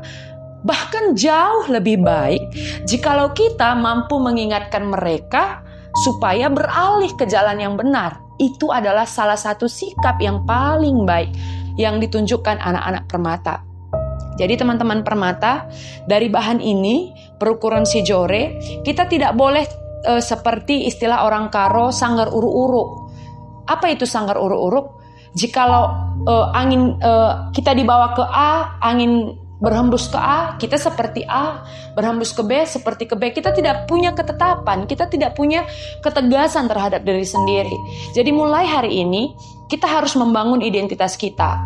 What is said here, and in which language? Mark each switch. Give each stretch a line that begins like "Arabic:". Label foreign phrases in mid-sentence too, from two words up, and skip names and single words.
Indonesian: Bahkan jauh lebih baik jikalau kita mampu mengingatkan mereka supaya beralih ke jalan yang benar. Itu adalah salah satu sikap yang paling baik yang ditunjukkan anak-anak Permata. Jadi teman-teman Permata, dari bahan ini, perukuran Sijore, kita tidak boleh seperti istilah orang Karo,
Batak Karo: sanggar uruk-uruk.
Indonesian: Apa itu
Batak Karo: sanggar uruk-uruk?
Indonesian: Jikalau angin kita dibawa ke A, angin berhembus ke A, kita seperti A, berhembus ke B, seperti ke B. Kita tidak punya ketetapan, kita tidak punya ketegasan terhadap diri sendiri. Jadi mulai hari ini, kita harus membangun identitas kita.